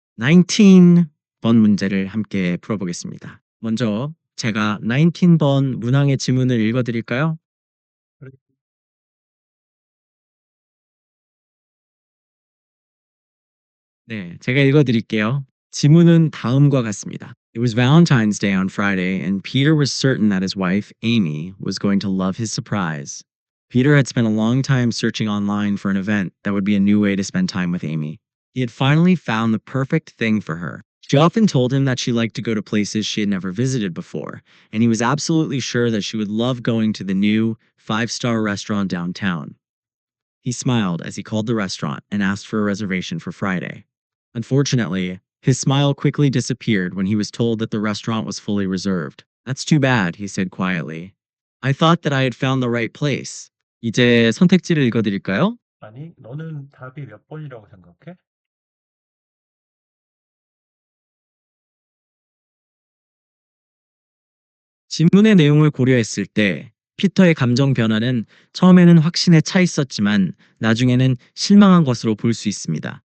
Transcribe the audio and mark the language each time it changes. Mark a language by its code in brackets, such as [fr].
[ko] 19번 문제를 함께 풀어보겠습니다. 먼저 제가 19번 문항의 지문을 읽어드릴까요? 네, 제가 읽어드릴게요. 지문은 다음과 같습니다. [en] It was Valentine's Day on Friday, and Peter was certain that his wife, Amy, was going to love his surprise. Peter had spent a long time searching online for an event that would be a new way to spend time with Amy. He had finally found the perfect thing for her. She often told him that she liked to go to places she had never visited before, and he was absolutely sure that she would love going to the new five-star restaurant downtown. He smiled as he called the restaurant and asked for a reservation for Friday. Unfortunately, his smile quickly disappeared when he was told that the restaurant was fully reserved. That's too bad, he said quietly. I thought that I had found the right place. [ko] 이제 선택지를 읽어드릴까요? 아니, 너는 답이 몇 번이라고 생각해? 질문의 내용을 고려했을 때 피터의 감정 변화는 처음에는 확신에 차 있었지만 나중에는 실망한 것으로 볼 수 있습니다.